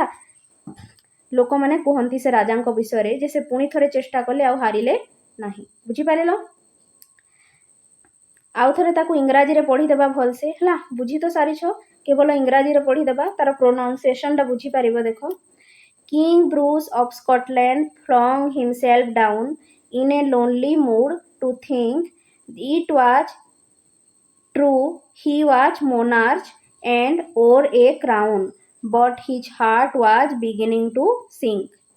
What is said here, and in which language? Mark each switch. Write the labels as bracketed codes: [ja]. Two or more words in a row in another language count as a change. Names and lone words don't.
[or] ଲୋକମାନେ କୁହନ୍ତି ସେ ରାଜାଙ୍କ ବିଷୟରେ ଯେ ସେ ପୁଣି ଥରେ ଚେଷ୍ଟା କଲେ ଆଉ ହାରିଲେ ନାହିଁ। ବୁଝିପାରିଲ? ଆଉ ଥରେ ତାକୁ ଇଂରାଜୀରେ ପଢ଼ିଦେବା ଭଲସେ ହେଲା। ବୁଝି ତ ସାରିଛ, କେବଳ ଇଂରାଜୀରେ ପଢ଼ିଦେବା, ତାର ପ୍ରୋନାଉନ୍ସିଏସନଟା ବୁଝିପାରିବ। ଦେଖ, [en] King Bruce of Scotland flung himself down in a lonely mood to think. It was true he was monarch and wore a crown, but his heart was beginning to sink.